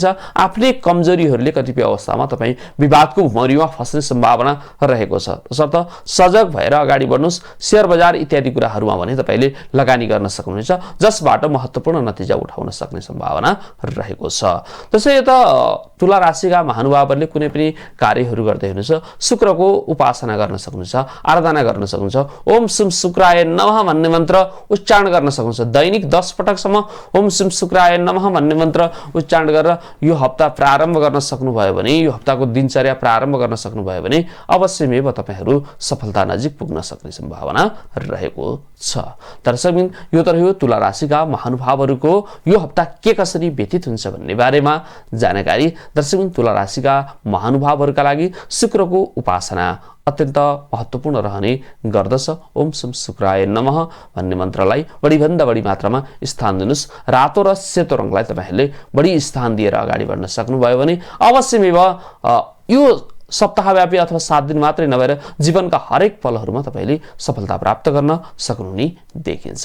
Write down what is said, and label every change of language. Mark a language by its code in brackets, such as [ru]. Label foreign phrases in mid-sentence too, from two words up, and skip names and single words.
[ne] आफ्नै कमजोरीहरूले कतिपय अवस्थामा तपाईँ विवादको भुमरीमा फस्ने सम्भावना रहेको छ, तसर्थ सजग भएर अगाडि बढ्नुहोस्। शेयर बजार इत्यादि कुराहरूमा भने तपाईले लगानी गर्न सक्नुहुन्छ, जसबाट महत्त्वपूर्ण नतिजा उठाउन सक्ने सम्भावना रहेको छ। त्यसै यता तुला राशिका महानुभावहरूले कुनै पनि कार्यहरू गर्दै हुनुहुन्छ, शुक्रको उपासना गर्न सक्नुहुन्छ, आराधना गर्न सक्नुहुन्छ। [sa] ओम सुम शुक्राय नमः [ne] भन्ने मन्त्र उच्चारण गर्न सक्नुहुन्छ। दैनिक 10 पटकसम्म [sa] ओम सुम शुक्राय नमः [ne] भन्ने मन्त्र उच्चारण गरेर यो हप्ता प्रारम्भ गर्न सक्नुभयो भने, यो हप्ताको दिनचर्या प्रारम्भ गर्न सक्नुभयो भने अवश्यमेव तपाईहरू सफलता नजिक पुग्न सक्ने सम्भावना रहेको छ। दर्शकबिन, यो त रह्यो तुला राशिका महानुभावहरूको यो हप्ता के कसरी व्यतीत हुन्छ भन्ने बारेमा जानकारी। दर्शकबिन, तुला राशिका महानुभावहरूका लागि शुक्रको उपासना अत्यन्त महत्त्वपूर्ण रहने गर्दछ। [sa] ओम सम शुक्राय नमः [ne] भन्ने मन्त्रलाई बढीभन्दा बढी मात्रामा स्थान दिनुहोस्। रातो र सेतो रङलाई तपाईहरूले बढी स्थान दिएर अगाडि बढ्न सक्नुभयो भने अवश्यमेव यो सप्ताहव्यापी अथवा 7 दिन मात्रै नभएर जीवनका हरेक पलहरूमा तपाईले सफलता प्राप्त गर्न सक्नुहुने देखिन्छ।